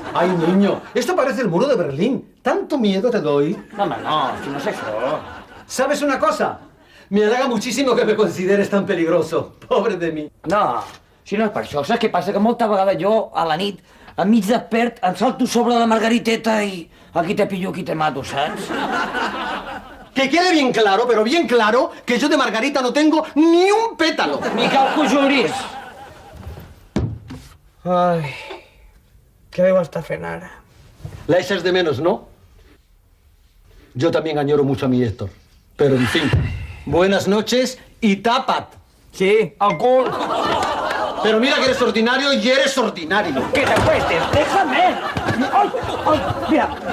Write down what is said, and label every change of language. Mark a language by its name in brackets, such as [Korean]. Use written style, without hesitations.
[Spanish] Ay, niño, esto parece el muro de Berlín. ¿Tanto miedo te doy? [Catalan] No, home, no, si no sé això. [Spanish] ¿Sabes una cosa? Me halaga muchísimo que me consideres tan peligroso. Pobre de mí. [Catalan] No, si no és per això. Saps què passa? Que molta vegada jo, a la nit, a mig despert, em salto sobre la Margariteta i [Spanish] aquí te pillo, aquí te mato, [Catalan] saps? [Spanish] Que quede bien claro, pero bien claro, que yo de Margarita no tengo ni un pétalo. [Catalan] Ni que el conjuris. Ai, què deu estar fent ara? [Spanish] La echas de menos, ¿no? Yo también añoro mucho a mi Héctor. Pero, en fin, buenas noches y tapat. [Catalan] Sí, al cul. [Spanish] Pero mira que eres ordinario y eres ordinario. ¡Que te cuentes! ¡Déjame! ¡Ay, ay! Mira.